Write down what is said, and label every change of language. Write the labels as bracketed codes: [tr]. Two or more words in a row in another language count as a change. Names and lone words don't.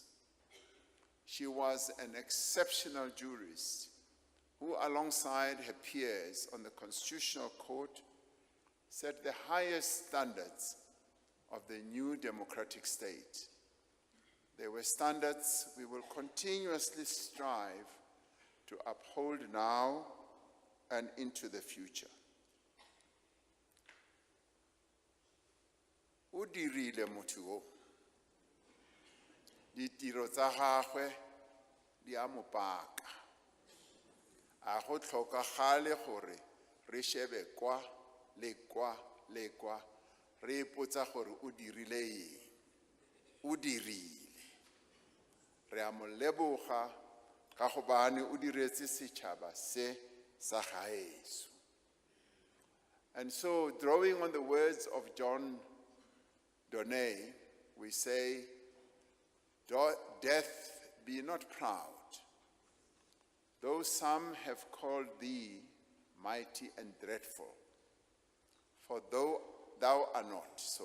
[en] She was an exceptional jurist who, alongside her peers on the Constitutional Court, set the highest standards of the new democratic state. They were standards we will continuously strive to uphold now and into the future. [tn] O dirile motho o. Ditiro tsa gagwe di a mo paka. A go tlhokagale gore re shebe kwa le kwa le kwa re ipotsa gore o dirile eng. O dirile. Re a mo leboga ka gobane o diretse setšhaba se sa gaetsho. [en] And so, drawing on the words of John Donne, we say, death, be not proud, though some have called thee mighty and dreadful, for thou art not so.